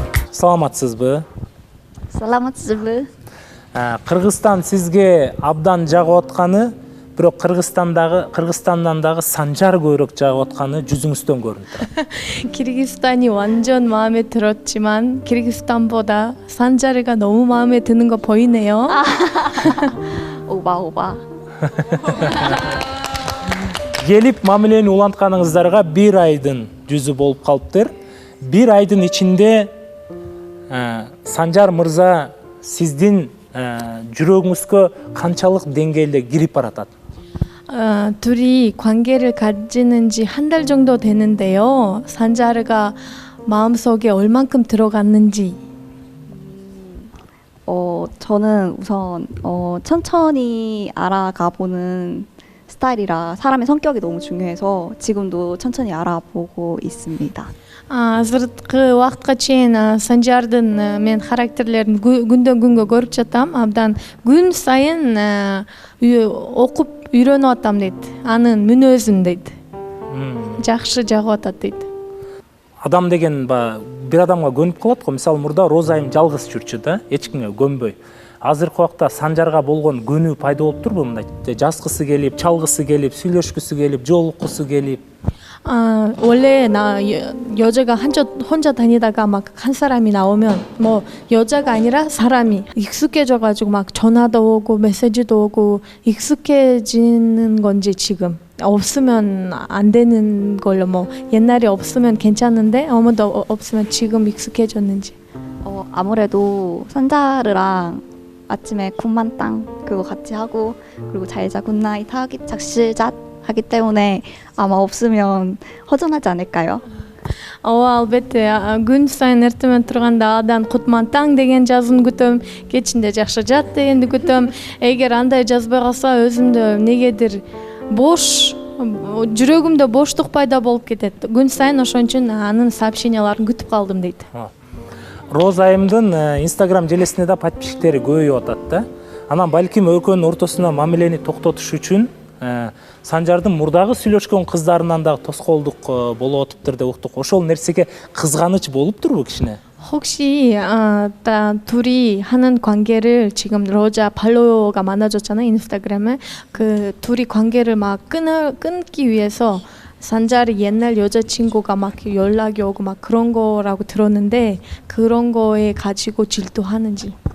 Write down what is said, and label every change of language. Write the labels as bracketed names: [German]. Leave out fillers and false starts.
[Kyrgyz] Саламатсызбы? Саламатсызбы? Кыргызстан сизге абдан жагып атканы, бирок Кыргызстандан дагы Санжар көбүрөөк жагып атканы жүзүңүздөн көрүнүп турат. [Korean] 키르기스탄이 완전 마음에 들었지만 키르기스탄보다 산자르가 너무 마음에 드는 거 보이네요. 오바. [Kyrgyz] Келип мамилени улантканыңыздарга 1 айдын жүзү болуп калыптыр. 1 айдын ичинде Санжар мырза сиздин жүрөгүңүзгө канчалык деңгээлде кирип баратат? [Korean] 둘이 관계를 가지는 지 한 달 정도 되는데요. 산자르가 마음속에 얼만큼 들어갔는지. 저는 우선 천천히 알아가 보는 스타일이라 사람의 성격이 너무 중요해서 지금도 천천히 알아보고 있습니다. [Kyrgyz] Азыркы убакытка чейин Санжардын мен характерлерин күндөн күнгө көрүп жатам. Абдан күн сайын окуп үйрөнүп атам дейт. Анын мүнөзүн дейт. Жакшы жагып атат дейт. Адам деген бир адамга көнүп калат го. Мисалы мурда Роза айым жалгыз жүрчү да, эч кимге көнбөй. Азыркы убакта Санжарга болгон көнүү пайда болуп турбу мындай? Жазгысы келип, чалгысы келип, сүйлөшкүсү келип, жолуккусу келип. [Korean] 원래 여자가 혼자 다니다가 막 한 사람이 나오면 뭐 여자가 아니라 사람이 익숙해져가지고 막 전화도 오고 메시지도 오고 익숙해지는 건지 지금 없으면 안 되는 걸로 뭐 옛날에 없으면 괜찮은데 아무도 없으면 지금 익숙해졌는지. 아무래도 산자르랑 아침에 굿만땅 그거 같이 하고 그리고 잘자 굿나잇 작실잣 하기 때문에 아마 없으면 허전하지 않을까요? [Kyrgyz] Албетте күн сайын эртемен турганда адан кутмантаң деген жазууну күтөм, кечинде жакшы жат дегенди күтөм. Эгер андай жазбай калса өзүмдө негедир бош, жүрөгүмдө боштук пайда болуп кетет. Күн сайын ошон үчүн анын сообщенияларын күтүп калдым дейт. Роза айымдын Instagram желесине да подписчиктери көбөйүп атат да. Анан балким экөөнүн ортосуна мамилени токтотуш үчүн Санжардын мурдагы сүйлөшкөн кыздарынан дагы тоскоолдук болуп атыптыр деп уктук. Ошол нерсеге кызганыч болуптурбу кичине? [Korean] 혹시 둘이 하는 관계를 지금 로자 팔로워가 많아졌잖아요, 인스타그램에. 그 둘이 관계를 막 끊기 위해서 산자르 옛날 여자친구가 막 연락이 오고 막 그런 거라고 들었는데 그런 거에 가지고 질투하는지.